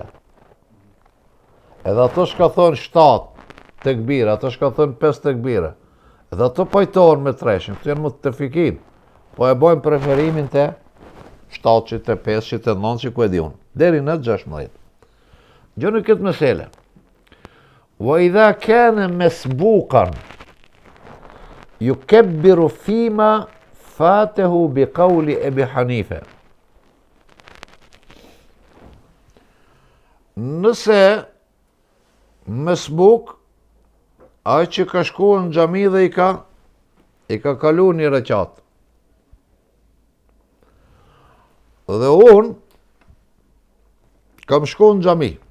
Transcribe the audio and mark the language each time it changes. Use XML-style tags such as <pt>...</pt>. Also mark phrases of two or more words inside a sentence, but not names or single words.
<sq>Edhe ato shka thonë 7 tekbira, ato shka thonë 5 tekbira. Edhe ato pajtohen me treshin, këtu janë muttafikin. Po e bojmë preferimin të 7, të 5, të 9, ku e di unë. Deri në 16. Gjoni këtë mesele.</sq> <ar>وإذا كان مسبوقا يكبر فيما فاته بقول أبي حنيفة.</ar> <sq>Nëse mesbuk ai që ka shkuar në xhami dhe i ka kalu një rekat. Dhe unë kam shku në xhami.</sq>